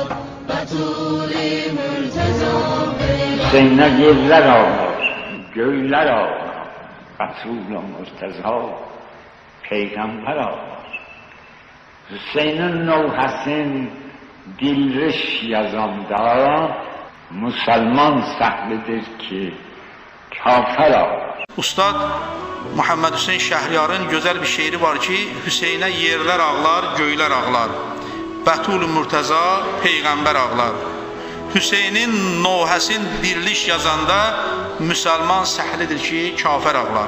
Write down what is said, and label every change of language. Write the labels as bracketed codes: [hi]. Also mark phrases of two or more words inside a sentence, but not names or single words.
[az] Betuli Mürteza peygamber. Hüseyin'e yerler ağlar, göyler ağlar. Betuli Mürteza peygamber ağlar. Hüseyin'in nevhəsin dilriş yazanda Müslüman səhlidir ki kafir ağlar. Ustad Muhammed Hüseyin Şəhriyarın gözəl bir şeiri var ki, Hüseynə yerlər ağlar, göylər ağlar. Bətul-i Mürtəza peyğəmbər ağlar. Hüseynin nohəsin diriliş yazanda müsəlman səhlidir ki, kafir ağlar.